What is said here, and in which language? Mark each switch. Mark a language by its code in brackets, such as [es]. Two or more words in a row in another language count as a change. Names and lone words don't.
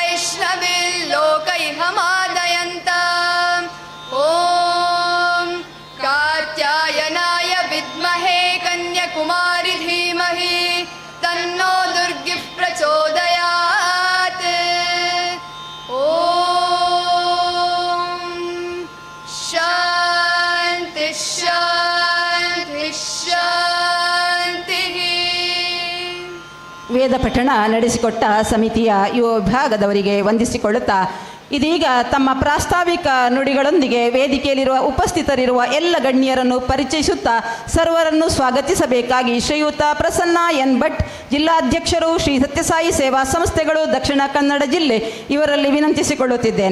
[sa] वैष्णविल्लोकैहमादयन्ताम् ॐ कात्यायनाय विद्महे कन्याकुमारि धीमहि तन्नो दुर्गिः प्रचोदयात् ॐ शान्ति शान्ति शान्तिः [kn] ವೇದ ಪಠಣ ನಡೆಸಿಕೊಟ್ಟ ಸಮಿತಿಯ ಯುವ ವಿಭಾಗದವರಿಗೆ ವಂದಿಸಿಕೊಳ್ಳುತ್ತಾ ಇದೀಗ ತಮ್ಮ ಪ್ರಾಸ್ತಾವಿಕ ನುಡಿಗಳೊಂದಿಗೆ ವೇದಿಕೆಯಲ್ಲಿರುವ ಉಪಸ್ಥಿತರಿರುವ ಎಲ್ಲ ಗಣ್ಯರನ್ನು ಪರಿಚಯಿಸುತ್ತಾ ಸರ್ವರನ್ನು ಸ್ವಾಗತಿಸಬೇಕಾಗಿ ಶ್ರೀಯುತ ಪ್ರಸನ್ನ ಎನ್ ಭಟ್, ಜಿಲ್ಲಾಧ್ಯಕ್ಷರು, ಶ್ರೀ ಸತ್ಯಸಾಯಿ ಸೇವಾ ಸಂಸ್ಥೆಗಳು, ದಕ್ಷಿಣ ಕನ್ನಡ ಜಿಲ್ಲೆ ಇವರಲ್ಲಿ ವಿನಂತಿಸಿಕೊಳ್ಳುತ್ತಿದ್ದೇನೆ.